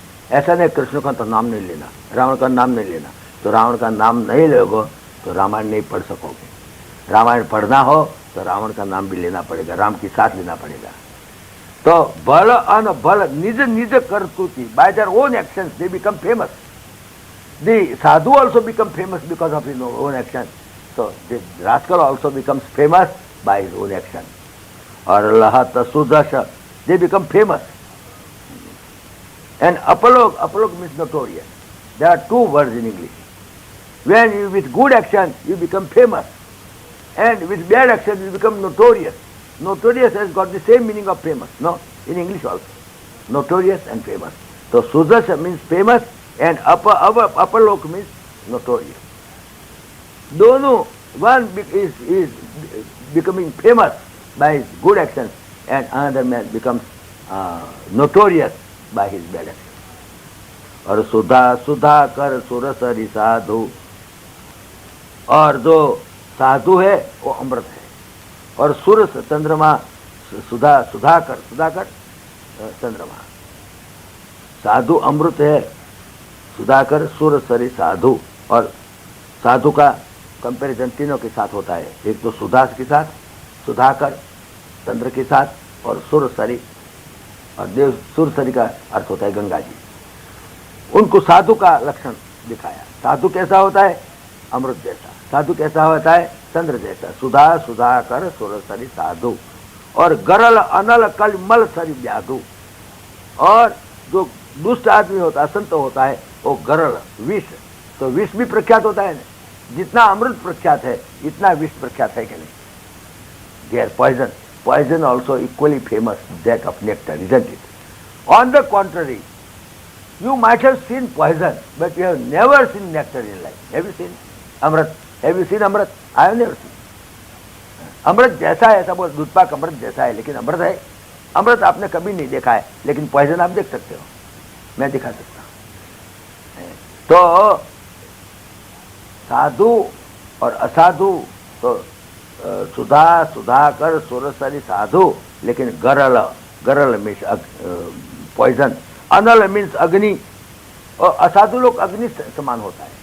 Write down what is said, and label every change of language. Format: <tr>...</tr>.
<hi>ऐसा नहीं कृष्ण का तो नाम नहीं लेना, रावण का नाम नहीं लेना। तो रावण का नाम नहीं लोगे तो रामायण नहीं पढ़ सकोगे। रामायण पढ़ना हो तो रावण का नाम भी लेना पड़ेगा, राम की साथ लेना पड़ेगा। तो बल अन बल निज निज करतुति,</hi> <en>By their own actions they become famous. The sadhu also become famous because of his own action. So the rascal also becomes famous by his own action. Or lahata sudasha, they become famous. And apolog means notorious. There are two words in English. When you with good action you become famous, and with bad action you become notorious. notorious has got the same meaning of famous, no, in English also. Notorious and famous. So Sudasha means famous and upper lok means notorious. Dono, one is becoming famous by his good actions and another man becomes notorious by his bad actions.</en> <hi>और सुधा कर सुरसरी साधु, और जो साधु है वो अमृत है, और सुर चंद्रमा सुधाकर चंद्रमा, साधु अमृत है, सुधाकर सुरसरी साधु। और साधु का कंपैरिजन तीनों के साथ होता है, एक तो सुधा के साथ, सुधाकर चंद्र के साथ, और सुरसरी, और देव सुरसरी का अर्थ होता है गंगा जी। उनको साधु का लक्षण दिखाया। साधु कैसा होता है? अमृत जैसा। साधु कैसा होता है? चंद्र जैसा। सुधाकर सुरसरी साधु, और गरल अनल कल मल सरी व्याधु। और जो दुष्ट आदमी होता है, संत होता है, वो गरल विष, तो विष भी प्रख्यात होता है ना। जितना अमृत प्रख्यात है इतना विष प्रख्यात है कि नहीं?</hi> <en>There poison also equally famous that of nectar, isn't it? On the contrary, you might have seen poison, but you have never seen nectar in life. Have you seen Amrit? Have you seen Amrit? I have never seen.</en> <hi>अमृत जैसा है, ऐसा बोल, दूधपाक अमृत जैसा है, लेकिन अमृत है। अमृत आपने कभी नहीं देखा है, लेकिन पॉइजन आप देख सकते हो, मैं दिखा सकता हूं। तो साधु और असाधु, तो सुधाकर सुरसरी साधु, लेकिन गरल मीन्स पॉइजन, अनल मीन्स अग्नि, और असाधु लोग अग्नि समान होता है।</hi>